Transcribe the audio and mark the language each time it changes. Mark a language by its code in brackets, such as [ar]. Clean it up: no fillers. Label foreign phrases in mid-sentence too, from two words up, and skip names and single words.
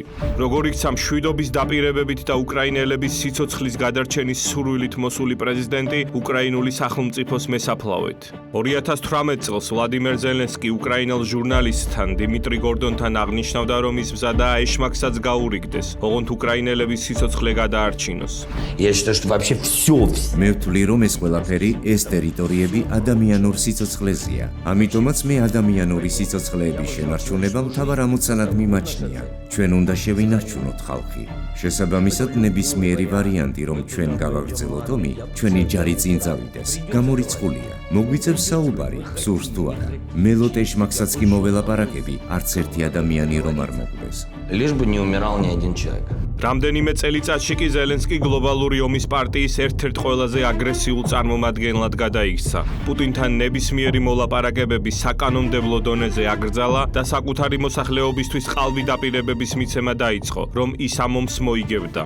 [ka] როგორ იქცა მშვიდობის დაპირებებით და უკრაინელების სიცოცხლის გადარჩენის სურვილით მოსული პრეზიდენტი უკრაინული სახელმწიფოს მესაფლავეთ. 2018 წელს ვლადიმერ ზელენსკი უკრაინელ ჟურნალისტთან დიმიტრი გორდონთან აღნიშნავდა, რომ ის მზადაა ეშმაკსაც გაურიგდეს, ოღონდ უკრაინელების სიცოცხლე გადაარჩინოს. [ru] Я считаю, что вообще все. [ka] მე ვთვლი, რომ ეს ყველაფერი, ეს ტერიტორიები ადამიანურ სიცოცხლეზეა. ამიტომაც მე ადამიანური სიცოცხლეების შენარჩუნება მთავარ ამოცანად მიმაჩნია. ჩვენ უნდა შევინარჩუნოთ ხალხი. შესაბამისად, ნებისმიერი ვარიანტი, რომ ჩვენ გავაგრძელოთ ომი, ჩვენი ჯარი წინ წავიდეს, გამორიცხულია. მოგვიწევს საუბარი, სურს თუ არა. მელოთ ეშმაკსაც კი მოველაპარაკები, არც ერთი ადამიანი რომ არ მოკვდეს. [ru] Лишь бы не умирал ни один человек. [ka] რამდენიმე წელიწადში კი ზელენსკი გლობალური ომის პარტიის ერთ-ერთ ყველაზე აგრესიულ წარმომადგენლად გადაიქცა. პუტინთან ნებისმიერი მოლაპარაკებები საკანონმდებლო დონეზე აკრძალა და საკუთარი მოსახლეობისთვის ყალბი დაპირებების მიცემა დაიწყო, რომ ის ამ ომს მოიგებდა.